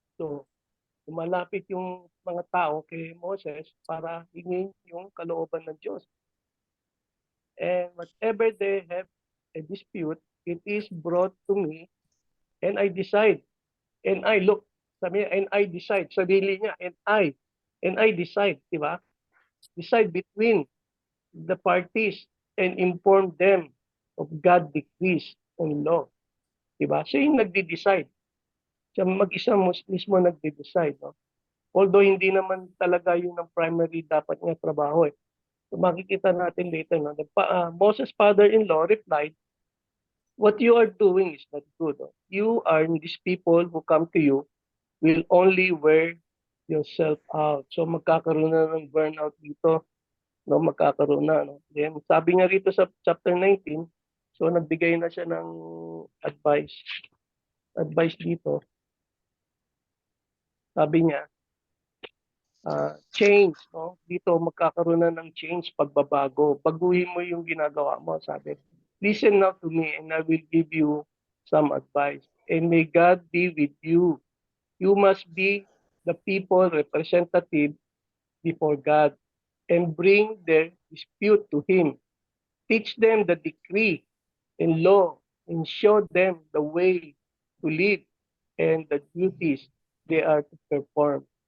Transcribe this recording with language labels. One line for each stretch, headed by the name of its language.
Filipino: So, lumalapit yung mga tao kay Moses para hingin yung kalooban ng Diyos.
English: And whatever they have a dispute, it is brought to me, and I decide. And I look,
Filipino: sabi niya,
English: and I decide.
Filipino: Sarili niya,
English: and I decide, di ba? Decide between the parties and inform them of God's decrees and law.
Filipino: Di ba? Siya yung nagde-decide. Siya mag-isa mismo nagde-decide. No? Although hindi naman talaga yun ang primary dapat niya trabaho. Eh. So makikita natin later. No?
English: Moses' father-in-law replied, what you are doing is not good. You are these people who come to you will only wear yourself out.
Filipino: So magkakaroon na ng burnout dito, no? Magkakaroon na, no? Then sabi nga rito sa chapter 19, so nagbigay na siya ng advice. Advice dito, sabi niya, change, no? Dito magkakaroon na ng change, pagbabago. Baguhin mo yung ginagawa mo, sabi.
English: Listen now to me and I will give you some advice. And may God be with you. You must be the people representative before God and bring their dispute to Him. Teach them the decree and law and show them the way to live and the duties they are to perform.